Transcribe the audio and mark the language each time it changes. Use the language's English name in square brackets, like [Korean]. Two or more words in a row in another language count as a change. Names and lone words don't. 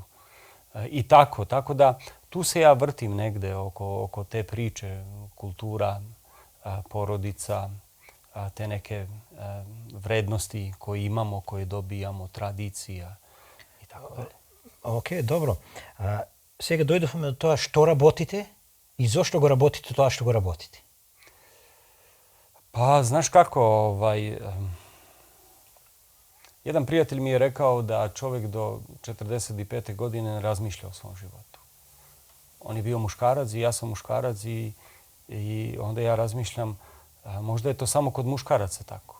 [Serbian] I tako da tu se ja vrtim negde oko te priče, kultura, porodica, te neke vrednosti koje imamo, koje dobijamo, tradicija i tako dalje. Ok, dobro. [Macedonian] Сега дојдовме до тоа што работите и зошто го работите тоа што го работите. [Serbian] Pa, znaš kako, jedan prijatelj mi je rekao da čovjek do 45. godine ne razmišlja o svom životu. On je bio muškarac i ja sam muškarac i onda ja razmišljam, možda je to samo kod muškaraca tako.